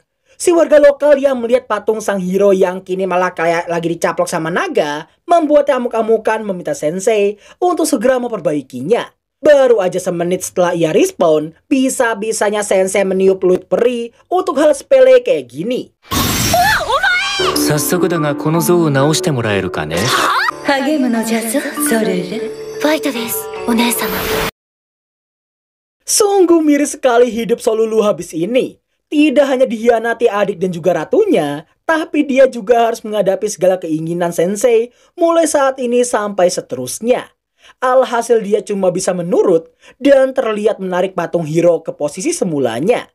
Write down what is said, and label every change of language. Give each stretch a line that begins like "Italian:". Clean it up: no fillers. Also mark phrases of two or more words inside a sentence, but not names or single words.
Indonesian: Si warga lokal yang melihat patung sang hero yang kini malah kayak lagi dicaplok sama naga, membuatnya amuk-amukan meminta Sensei untuk segera memperbaikinya. Baru aja semenit setelah ia respawn, bisa-bisanya Sensei meniup peluit peri untuk hal sepele kayak gini.
Japanese: 早速だがこの像を直してもらえるかね。励むのじゃぞ、ソルル。ファイトです、お姉様。
Indonesian: Sungguh miris sekali hidup Solulu habis ini. Tidak hanya dihianati adik dan juga ratunya, tapi dia juga harus menghadapi segala keinginan Sensei mulai saat ini sampai seterusnya. Alhasil dia cuma bisa menurut dan terlihat menarik patung hero ke posisi semulanya.